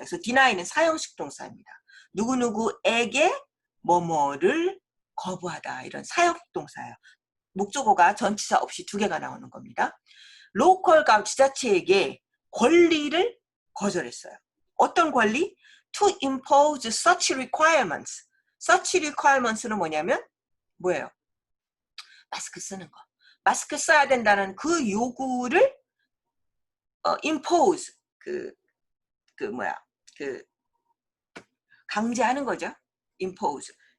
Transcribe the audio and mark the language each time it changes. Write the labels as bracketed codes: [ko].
[ko] 그래서 deny는 사형식 동사입니다. 누구누구에게 뭐뭐를 거부하다 이런 사형식 동사예요. 목적어가 전치사 없이 두 개가 나오는 겁니다. 로컬 지자체에게 권리를 거절했어요. 어떤 권리? [en] To impose such requirements. such requirements [ko] 는 뭐냐면 뭐예요? 마스크 쓰는 거. 마스크 써야 된다는 그 요구를 impose 그 강제하는 거죠. [en] impose.